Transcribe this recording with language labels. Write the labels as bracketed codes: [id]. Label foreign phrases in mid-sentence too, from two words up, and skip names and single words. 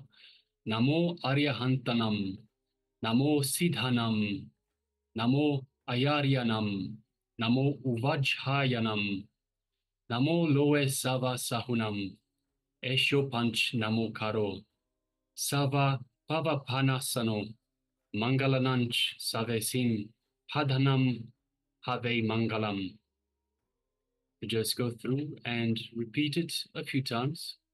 [pra] Namo Aryahantanam, Namo Siddhanam, Namo Ayaryanam, Namo Uvajjayanam, Namo Loe Sava Sahunam, Esho Panch Namo Karo, Sava Pavapanasano, Mangalananch Savesim, Padhanam Have Mangalam. [en] You just go through and repeat it a few times.